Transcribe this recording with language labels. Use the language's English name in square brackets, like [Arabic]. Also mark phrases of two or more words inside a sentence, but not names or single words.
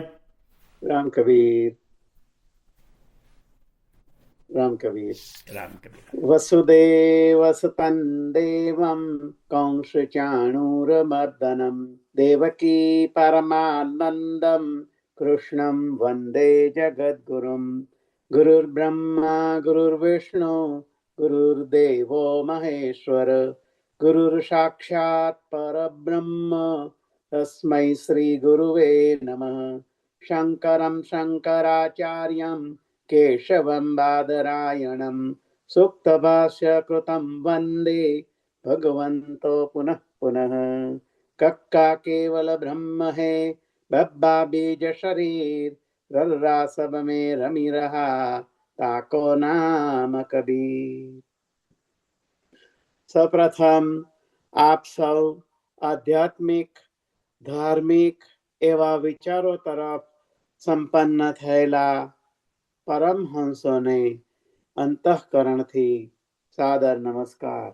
[Gujarati] રામ કબીર. રામ કબીર. રામ કબીર. [Sanskrit] વસુદેવ સુતં દેવં કંસ ચાણૂરમર્દનમ દેવકી પરમાનંદમ કૃષ્ણમ વંદે જગદ્ગુરુમ गुरुर्ब्रह्मा गुरुर्विष्णु गुरुर्देवो महेश्वर गुरुर्साक्षात् परब्रह्म तस्मै श्रीगुरुवे नमः। शङ्करं शङ्कराचार्यं केशवं बादरायणं सूक्तभाष्यकृतं वन्दे भगवन्तो पुनः पुनः। [Hindi] कक्का केवल ब्रह्म है बब्बा बीज शरीर रर्रा सब में रमी रहा ताको नाम कबीर। [Gujarati] સૌપ્રથમ આપ સૌ આધ્યાત્મિક ધાર્મિક એવા વિચારો તરફ સંપન્ન થયેલા પરમહંસોને અંતઃકરણથી સાદર નમસ્કાર।